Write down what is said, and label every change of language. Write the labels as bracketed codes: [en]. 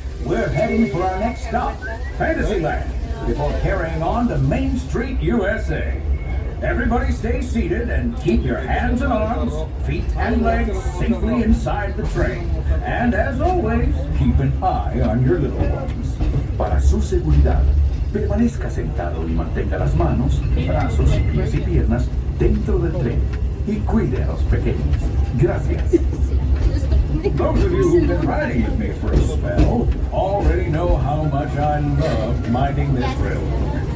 [en] We're heading for our next stop, Fantasyland, before carrying on to Main Street, USA. Everybody stay seated and keep your hands and arms, feet and legs safely inside the train. And as always, keep an eye on your little ones. [es] Para su seguridad, permanezca sentado y mantenga las manos, brazos, pies y piernas dentro del tren. Y cuide a los pequeños. Gracias. [en] Those of you who've been riding with me for a spell already know how much I love minding this railroad.